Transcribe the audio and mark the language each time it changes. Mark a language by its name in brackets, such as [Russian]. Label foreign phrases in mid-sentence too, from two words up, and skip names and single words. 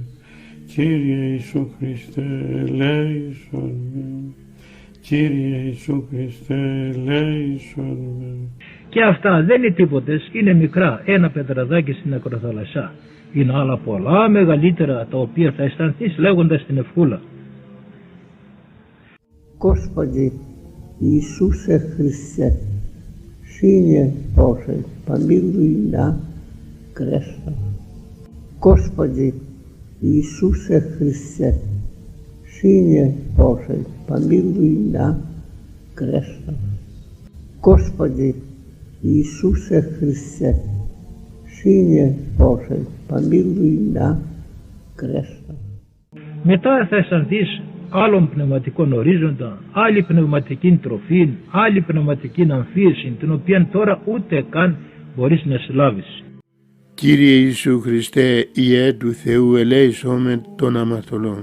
[Greek] Κύριε Ιησού Χριστέ, ελέησον με. Κύριε Ιησού Χριστέ, ελέησον με. Και αυτά δεν είναι τίποτες, είναι μικρά, ένα πετραδάκι στην ακροθαλασσά. Είναι άλλα πολλά μεγαλύτερα τα οποία θα αισθανθείς λέγοντας την ευχούλα. [Russian] Господи Иисусе Христе, Сыне Божий, помилуй меня грешного. Господи Иисусе Христе, Сыне Божий, помилуй меня грешного. Господи Иисусе Христе, Сыне Божий, помилуй меня грешного. [Greek] Μετά θα αισθανθείς άλλον πνευματικών ορίζοντα, άλλη πνευματική τροφή, άλλη πνευματική αμφίεση, την οποία τώρα ούτε καν μπορείς να συλλάβεις. Κύριε Ιησού Χριστέ, Ιε του Θεού, ελέησόν με των αμαρτωλών.